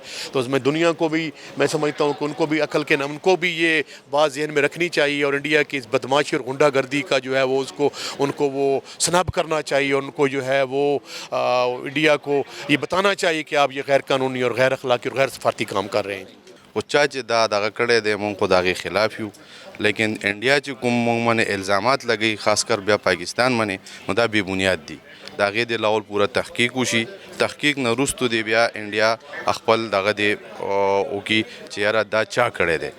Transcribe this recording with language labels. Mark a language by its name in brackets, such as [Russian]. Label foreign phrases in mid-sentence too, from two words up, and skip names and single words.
[Urdu] تو اس میں دنیا کو بھی میں سمجھتا ہوں کہ ان کو بھی عقل کے ان کو بھی یہ بات ذہن میں رکھنی چاہیے, اور انڈیا کی اس بدماشی اور غنڈہ گردی کا جو ہے وہ ان کو وہ سنب کرنا چاہیے. ان کو جو ہے وہ انڈیا کو یہ بتانا چاہیے کہ آپ یہ غیر قانونی اور غیر اخلاقی اور غیر سفارتی کام کر رہے ہیں. [Pashto] خو چا چې دا دغه کړی دی مونږ خو د هغې خلاف یو, لیکن انډیا چې کوم مونږ باندې الزامات لګوي [Urdu] خاص کر [Pashto] بیا پاکستان باندې, نو دا بې بنیاد دي. د هغې د لاول پوره تحقیق وشي. تحقیق نه وروستو دی بیا انډیا خپل دغه دی وکړي چې یاره دا چا کړی دی.